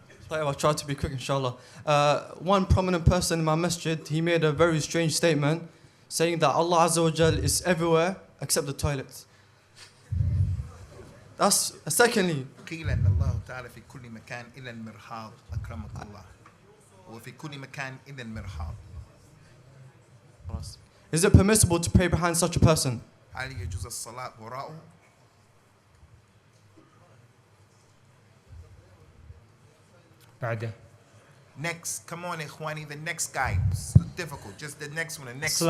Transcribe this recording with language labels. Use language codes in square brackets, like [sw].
[en] I'll try to be quick, inshallah. One prominent person in my masjid, he made a very strange statement saying that Allah Azza wa Jal is everywhere except the toilets. That's secondly. [ar] قيل أن الله تعالى في كل مكان إلا المرحاض أكرمك الله. وفي كل مكان إلا المرحاض. [en] Is it permissible to pray behind such a person? [ar] هل يجوز الصلاة وراءه؟ بعده. [en] Next, come on, Ikhwani, the next guy. It's difficult, just the next one, the next one.